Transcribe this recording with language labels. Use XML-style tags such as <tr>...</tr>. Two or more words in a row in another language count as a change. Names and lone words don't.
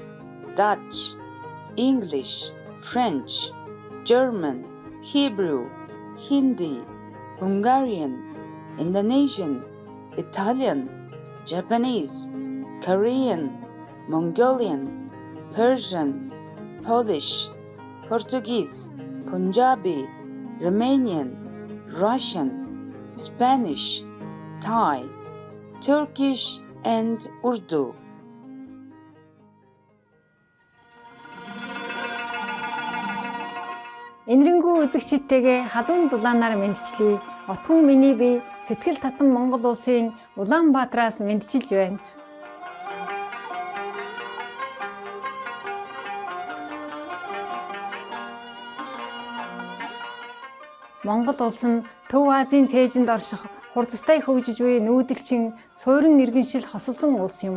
<en>Dutch, English, French, German, Hebrew, Hindi, Hungarian, Indonesian, Italian, Japanese, Korean, Mongolian, Persian, Polish, Portuguese, Punjabi, Romanian, Russian, Spanish, Thai, Turkish, and Urdu.</en> <mn>Энэрэнгүй үзэгчидтэйгээ халуун дулаанаар мэдчилье. Отгон миний бие сэтгэл татам Монгол улсын Улаанбаатараас мэдчилж байна. Монгол улс нь Төв Азийн цээжинд орших хурцтай хөгжиж буй нүүдэлчин суурин иргэншил хосолсон улс юм.</mn>